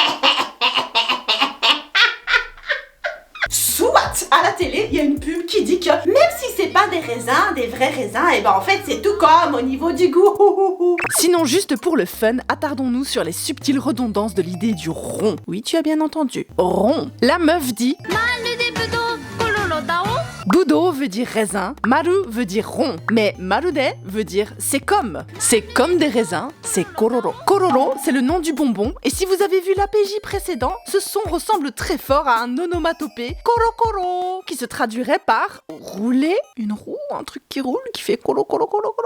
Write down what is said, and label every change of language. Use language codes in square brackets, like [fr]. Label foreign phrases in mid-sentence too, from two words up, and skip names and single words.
[fr] Soit, à la télé, il y a une pub qui dit que même si c'est pas des raisins, des vrais raisins, et ben en fait c'est tout comme au niveau du goût. Sinon, juste pour le fun, attardons-nous sur les subtiles redondances de l'idée du rond. Oui, tu as bien entendu, rond. La meuf dit [ja] まるでブドウコロロだお。 [fr] Budo veut dire raisin, maru veut dire rond, mais marude veut dire c'est comme. C'est comme des raisins, c'est kororo. Kororo, c'est le nom du bonbon, et si vous avez vu l'APJ précédent, ce son ressemble très fort à un onomatopée korokoro, qui se traduirait par rouler, une roue, un truc qui roule, qui fait koro koro koro koro.